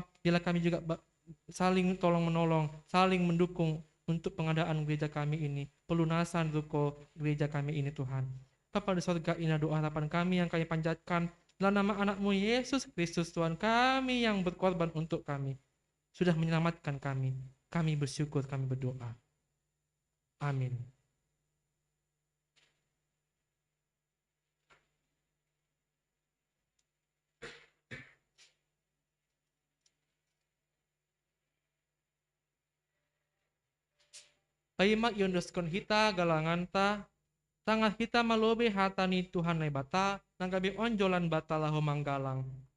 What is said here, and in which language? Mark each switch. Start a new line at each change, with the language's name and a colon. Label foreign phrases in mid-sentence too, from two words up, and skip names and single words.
Indonesian: Bila kami juga saling tolong-menolong, saling mendukung untuk pengadaan gereja kami ini, pelunasan ruko gereja kami ini Tuhan. Bapa di surga, ini doa harapan kami yang kami panjatkan dalam nama anak-Mu Yesus Kristus Tuhan kami yang berkorban untuk kami, sudah menyelamatkan kami. Kami bersyukur, kami berdoa. Amin.
Batak Simalungun: Paimak yondoskon hita galanganta, tangan hita malobe hatani Tuhan nai bata, nanggabi onjolan bata lahu manggalang.